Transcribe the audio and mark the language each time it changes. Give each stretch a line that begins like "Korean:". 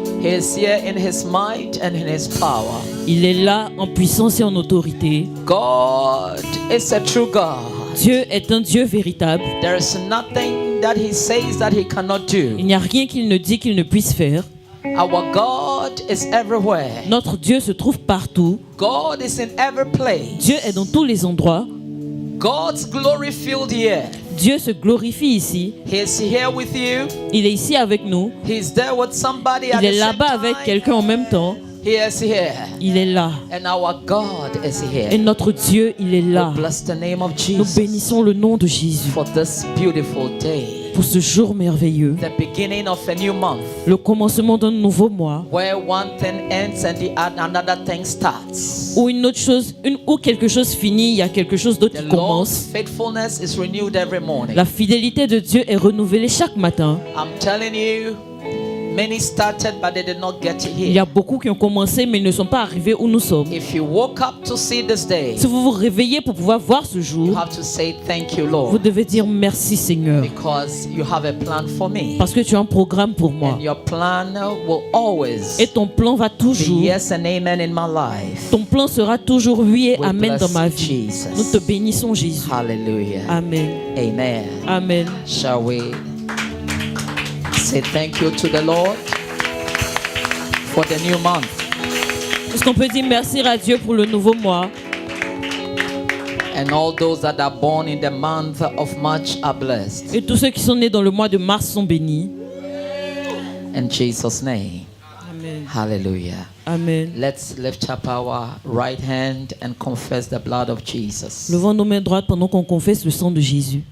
English: He is here in His might and in His power.
French: Il est là en puissance et en autorité.
English: God is a true God.
French: Dieu est un Dieu véritable.
English: There is nothing that He says that He cannot do.
French: Il n'y a rien qu'il ne dit qu'il ne puisse faire.
English: Our God is everywhere.
French: Notre Dieu se trouve partout.
English: God is in every place.
French: Dieu est dans tous les endroits.
English: God's glory filled here.
French: Dieu se glorifie ici.
English: He is here with you.
French: Il est ici avec nous.
English: He is there with somebody at
French: Il est
English: the same
French: là-bas avec
English: time.
French: quelqu'un en même temps.
English: He is here.
French: Il est là.
English: And our God is here.
French: Et notre Dieu, il est là.
English: We bless the name of
French: Nous
English: Jesus
French: bénissons le nom de Jésus
English: for this beautiful day.
French: pour ce jour merveilleux,
English: The beginning of a new month.
French: le commencement d'un nouveau mois,
English: Where one thing ends and another thing starts.
French: où une autre chose, où quelque chose finit, il y a quelque chose d'autre
English: The
French: qui commence.
English: faithfulness is renewed every morning.
French: La fidélité de Dieu est renouvelée chaque matin.
English: I'm telling you, Many started, but they did not get
French: Il y a
English: here.
French: beaucoup qui ont commencé, mais ils ne sont pas arrivés où nous sommes.
English: If you woke up to see this day,
French: Si vous vous réveillez pour pouvoir voir ce
English: you
French: jour,
English: have to say thank you,
French: vous
English: Lord,
French: devez dire merci Seigneur,
English: because you have a plan for me.
French: parce que tu as un programme pour moi.
English: And your plan will always
French: Et ton plan va
English: be
French: toujours,
English: yes and amen in my life.
French: ton plan sera toujours oui et
English: We
French: amen dans
English: bless
French: ma vie.
English: Jesus.
French: Nous te bénissons Jésus. Hallelujah. Amen. Amen. Amen.
English: Shall we say thank you to the Lord for the new month?
French: Est-ce qu'on peut dire merci à Dieu pour le nouveau mois?
English: And all those that are born in the month of March are blessed.
French: Et tous ceux qui sont nés dans le mois de mars sont bénis.
English: In Jesus' name. Amen. Hallelujah. Amen. Let's lift up our right hand and confess the blood of Jesus.
French: Levons nos mains droites pendant qu'on confesse le sang de Jésus.